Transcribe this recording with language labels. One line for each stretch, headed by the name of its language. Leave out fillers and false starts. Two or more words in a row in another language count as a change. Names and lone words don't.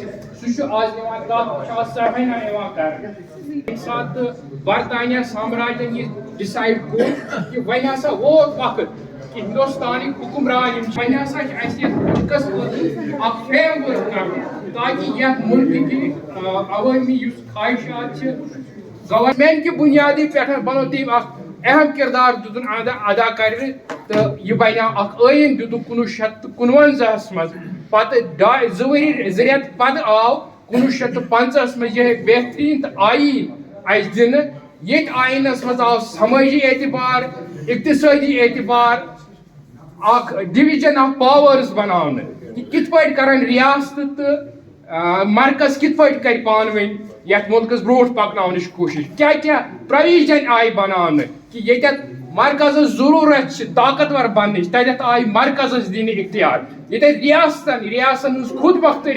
Kashmiri: سُہ چھُ آز یِوان تتھ چھُ آز سراہنا یِوان کرنہٕ ییٚمہِ ساتہٕ برطانیہ سامراجن یہِ ڈِسایڈ کوٚر کہِ وۄنۍ ہسا ووت وقت کہ ہندوستانٕکۍ حکمران یِم چھِ وۄنۍ ہسا چھِ اَسہِ یتھ مُلکس خٲطرٕ اکھ
English: frame work
Kashmiri: کرُن تاکہ یتھ ملکٕکۍ عوٲمی یُس خواہشات چھِ گورنمنٹ کی بنیادی پٮ۪ٹھ بنو تٔمۍ اکھ اہم کردار دِتُن ادا کرنہٕ تہٕ یہِ بنیو اکھ ٲییٖن دِتُکھ 1959 منٛز پتہٕ 2 ؤری 2 رٮ۪تھ پتہٕ آو 1950 منٛز یِہے بہتریٖن تہٕ آییٖن اَسہِ دِنہٕ ییٚتہِ آیٖنس منٛز آو سمٲجی اعتبار اقتصٲدی اعتبار اکھ
English: division of powers
Kashmiri: بناونہٕ کہ کِتھ پٲٹھۍ کرن ریاستہٕ تہٕ مرکز کِتھ پٲٹھۍ کرِ پانہٕ ؤنۍ یتھ ملکس برونٛٹھ پکناونٕچ کوٗشش کیٛاہ پرویجن آیہِ بناونہٕ کہ ییٚتٮ۪تھ مرکزس ضروٗرت چھِ طاقتور بننٕچ تتٮ۪تھ آیہِ مرکزس دِنہٕ اختیار ییٚتٮ۪تھ ریاستن ہٕنٛز خود مۄختٲری